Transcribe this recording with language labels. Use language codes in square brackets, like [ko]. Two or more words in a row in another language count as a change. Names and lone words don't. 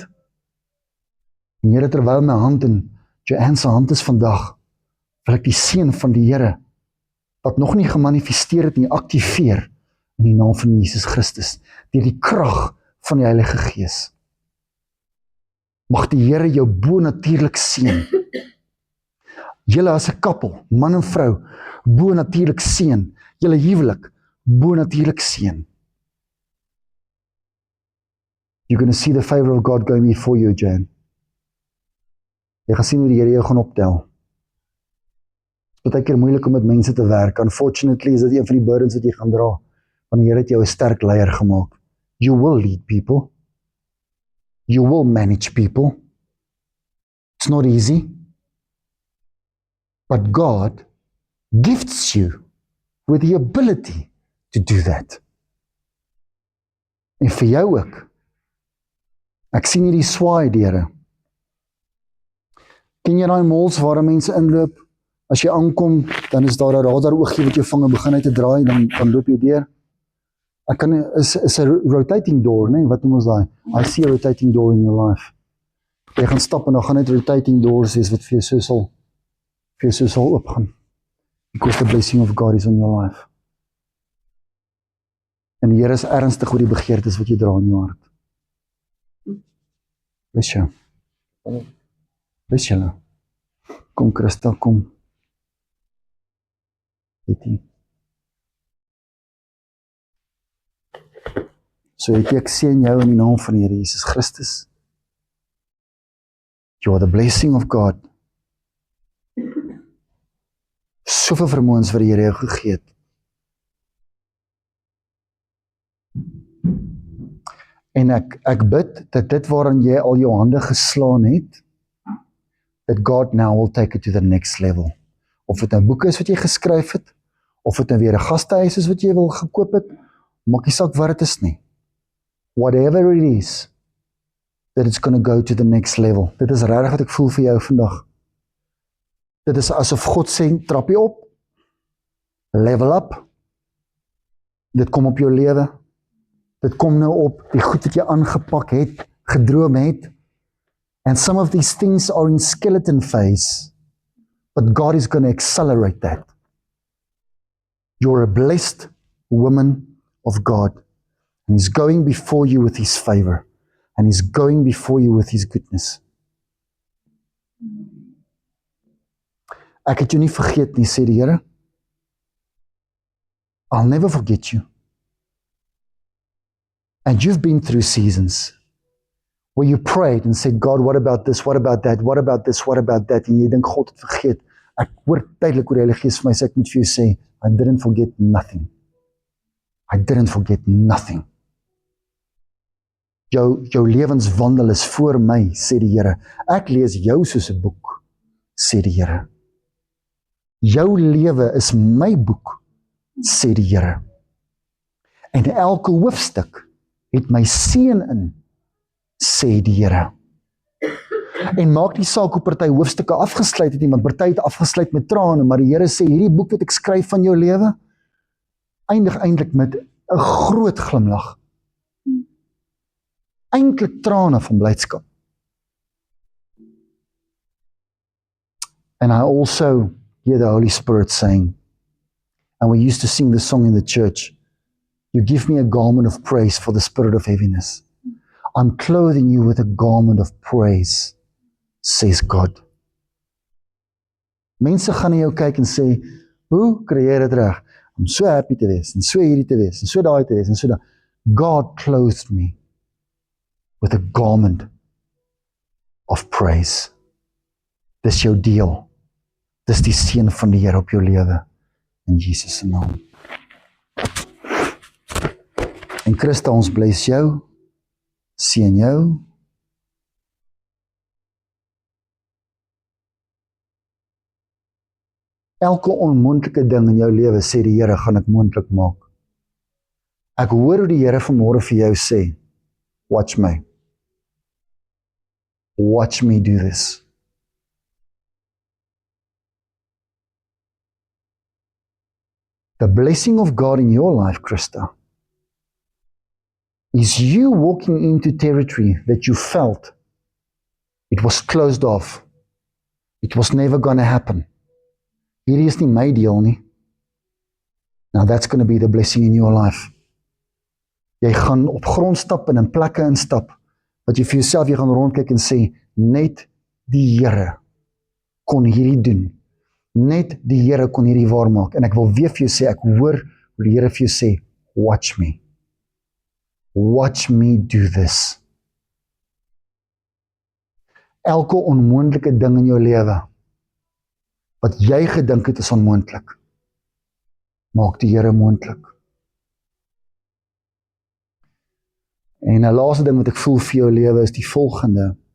[af] En Here, terwyl my hand in Joanne se hand is vandag, wil ek die seën van die Here, wat nog nie gemanifesteer het nie, aktiveer in die naam van Jesus Christus, deur die krag van die Heilige Gees. Mag die Here jou bo-natuurlik seën. Julle as 'n koppel, man en vrou, bo-natuurlik seën. Julle huwelik, bo-natuurlik seën. [en] You're going to see the favor of God going before you, Jan. [af] Jy gaan sien hoe die Here jou gaan optel. Dit is baie keer moeilik om met mense te werk. Unfortunately is dit een van die burdens wat jy gaan dra. Want die Here het jou 'n sterk leier gemaak. [en] You will lead people. You will manage people. It's not easy. But God gifts you with the ability to do that. [af] En vir jou ook. Ek sien hierdie swaai deure. Ken jy daai malls waar mense inloop? As jy aankom, dan is daar 'n radar oogie wat jou vang en begin uit te draai, dan loop jy deur. Ek kan is 'n [en] rotating door, [af] nee, wat noem ons daai? [en] I see a rotating door in your life. [af] Jy gaan stap en dan gaan net [en] rotating doors [af] wees wat vir jou so sal oopgaan. [en] Because the blessing of God is on your life. [af] En die Here is ernstig oor die begeertes wat jy dra in jou hart. Bless jou. Bless julle. Kom Christa, kom. Etie. So ek seën jou in die naam van die Here Jesus Christus. [en] You are the blessing of God. [af] Soveel vermoëns wat die Here jou gegee het. En ek bid dat dit waarin jy al jou hande geslaan het, [en] that God now will take it to the next level. [af] Of dit nou boeke is wat jy geskryf het, of dit nou weer 'n gastehuis is wat jy wil gekoop het, maak nie saak wat dit is nie. [en] Whatever it is, that it's going to go to the next level. [af] Dit is regtig wat ek voel vir jou vandag. Dit is asof God sê, trap jy op, [en] level up, [af] dit kom op jou lewe, dit kom nou op, die goed wat jy aangepak het, gedroom het, [en] and some of these things are in skeleton phase, but God is going to accelerate that. You're a blessed woman of God, and He's going before you with His favor, and He's going before you with His goodness. [af] Ek het jou nie vergeet nie, sê die Here. [en] I'll never forget you. And you've been through seasons where you prayed and said, God, what about this, what about that, what about this, what about that, [af] en jy dink God het vergeet. Ek hoor tydelik hoe die Heilige Gees vir my sê, ek moet vir jou sê, [en] I didn't forget nothing. I didn't forget nothing. [af] Jou lewenswandel is voor my, sê die Here. Ek lees jou soos 'n boek, sê die Here. Jou lewe is my boek, sê die Here. En elke hoofstuk het my seën in, sê die Here. En maak nie saak hoe party hoofstukke afgesluit het nie, want party het afgesluit met trane, maar die Here sê, hierdie boek wat ek skryf van jou lewe, eindig eintlik met 'n groot glimlag. Eintlik trane van blydskap. [en] And I also hear the Holy Spirit saying, and we used to sing this song in the church, you give me a garment of praise for the spirit of heaviness. I'm clothing you with a garment of praise, says God. [af] Mense gaan na jou kyk en sê, hoe kry jy dit reg? Om so happy te wees, en so hierdie te wees, en so daai te wees, en so daai. [en] God clothed me with a garment of praise. [af] Dis jou deel. Dis die seën van die Here op jou lewe. In Jesus se naam. En Christa, ons bless jou, seën jou. Elke onmoontlike ding in jou lewe, sê die Here, gaan ek moontlik maak. Ek hoor hoe die Here vanmôre vir jou sê, [en] watch me. Watch me do this. The blessing of God in your life, Christa, is you walking into territory that you felt it was closed off. It was never going to happen. [af] Hierdie is nie my deel nie. [en] Now that's going to be the blessing in your life. [af] Jy gaan op grond stap en in plekke instap, wat jy vir jouself, jy gaan rondkyk en sê, net die Here kon hierdie doen. Net die Here kon hierdie waar maak. En ek wil weer vir jou sê, ek hoor hoe die Here vir jou sê, [en] watch me. Watch me do this. [af] Elke onmoontlike ding in jou lewe, wat jy gedink het is onmoontlik, maak die Here moontlik. En 'n laaste ding wat ek voel vir jou lewe is die volgende.